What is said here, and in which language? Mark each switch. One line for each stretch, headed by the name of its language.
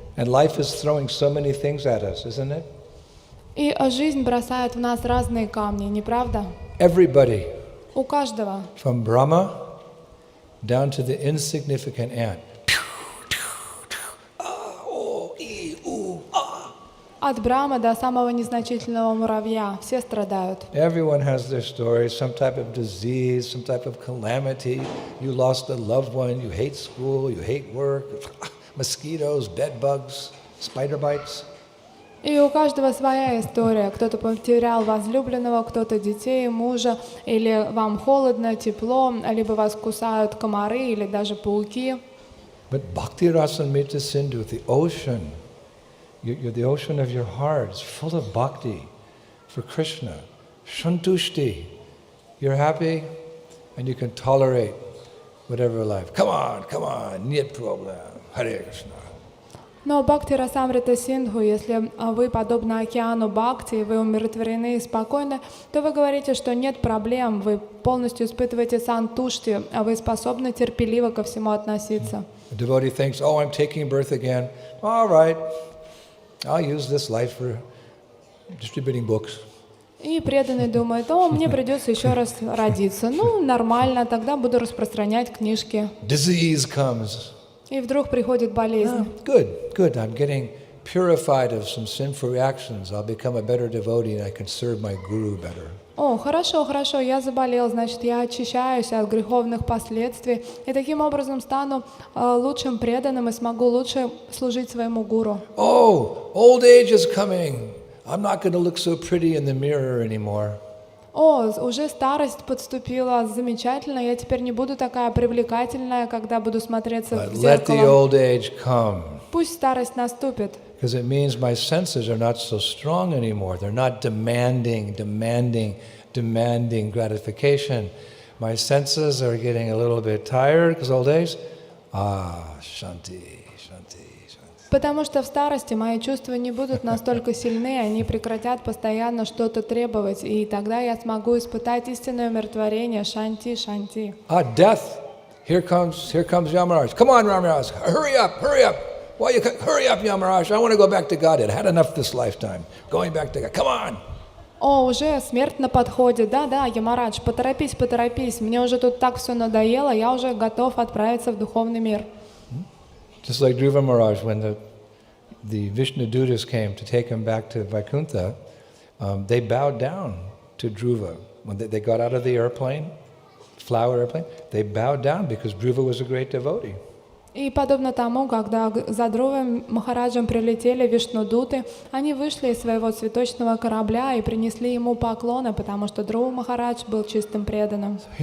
English: And life is throwing so many things at us, isn't it?
Russian: И жизнь бросает в нас разные камни, не правда?
English: Everybody,
Russian: У каждого.
English: from Brahma down to the insignificant ant.
Russian: От Брахмы до самого незначительного муравья. Все страдают.
English: Everyone has their story, some type of disease, some type of calamity. You lost a loved one, you hate school, you hate work, mosquitoes, bed bugs, spider bites.
Russian: И у каждого своя история. Кто-то потерял возлюбленного, кто-то детей, мужа, или вам холодно, тепло, либо вас кусают комары или даже пауки.
English: But Bhakti Rasamrita Sindhu, the ocean, you're the ocean of your heart. It's full of bhakti for Krishna. Shantushti. You're happy and you can tolerate whatever life. Come on, нет problem. Hare Krishna.
Russian: Но Бхакти Расамрита Синдху, если вы подобны океану Бхакти, вы умиротворены и спокойны, то вы говорите, что нет проблем, вы полностью испытываете сантушти, а вы способны терпеливо ко всему относиться.
English: The devotee thinks, oh, I'm taking birth again. All right, I'll use this life for distributing books.
Russian: И преданный думает, о, мне придется еще раз родиться. Ну, нормально, тогда буду распространять книжки.
English: Disease comes.
Russian: И вдруг приходит болезнь.
English: Good. I'm getting purified of some sinful reactions. I'll become a better devotee and I can serve my guru better.
Russian: О, хорошо, я заболел, значит, я очищаюсь от греховных последствий, и таким образом стану лучшим преданным и смогу лучше служить своему гуру.
English: Oh, old age is coming. I'm not going to look so pretty in the mirror anymore.
Russian: О, уже старость подступила, замечательно, я теперь не буду такая привлекательная, когда буду смотреться в
English: Let the
Russian: зеркало.
English: old age come.
Russian: Пусть старость наступит.
English: Because it means my senses are not so strong anymore. They're not demanding gratification. My senses are getting a little bit tired because old age. Shanti.
Russian: Потому что в старости мои чувства не будут настолько сильны, они прекратят постоянно что-то требовать, и тогда я смогу испытать истинное умиротворение, шанти.
English: Death. Here comes Yamaraj. Come on, Yamaraj. Hurry up. Why you hurry up, Yamaraj? I want to go back to God. I had enough this lifetime. Going back to God. Come on.
Russian: О, уже смерть на подходе. Да, Ямарадж, поторопись. Мне уже тут так все надоело, я уже готов отправиться в духовный мир.
English: Just like Dhruva Maharaj, when the Vishnu Dutas came to take him back to Vaikuntha, they bowed down to Dhruva. When they got out of the airplane, flower airplane, they bowed down because Dhruva was a great devotee.
Russian: И подобно тому, когда за Друвой Махараджем прилетели Вишнудуты, они вышли из своего цветочного корабля и принесли ему поклоны, потому что Друва Махарадж был чистым преданным.